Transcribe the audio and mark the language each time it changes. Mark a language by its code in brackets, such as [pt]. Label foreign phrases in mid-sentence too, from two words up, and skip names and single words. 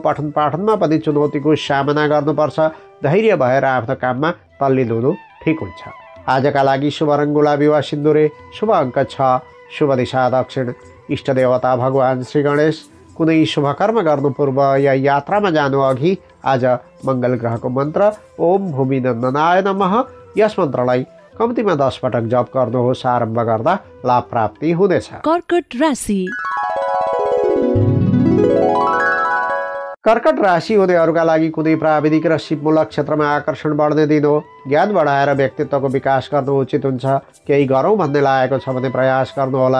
[ne] पठन पाठनमा पनि चुनौतीको सामना गर्नुपर्छ। धैर्य भएर आफ्नो काममा तल्लीन हुनु ठिक हुन्छ। आजका लागि शुभ रङ गुलाबी वा सिन्दुरे, शुभ अङ्क 6, शुभ दिशा दक्षिण। इष्टदेवता भगवान् श्री गणेश। कुनै शुभकर्म गर्नु पूर्व या यात्रामा जानु अघि आज मङ्गल ग्रहको मन्त्र [sa] ओम भूमिनन्दनाय नमः [ne] यस मन्त्रलाई कम्तीमा 10 पटक जप गर्नुहोस्। आरम्भ गर्दा लाभ प्राप्ति हुनेछ। कर्कट राशि। कर्कट राशि हुनेहरूका लागि कुनै प्राविधिक र सिपमूलक क्षेत्रमा आकर्षण बढ्ने दिन हो। ज्ञान बढाएर व्यक्तित्वको विकास गर्नु उचित हुन्छ। केही गरौँ भन्ने लागेको छ भने प्रयास गर्नुहोला।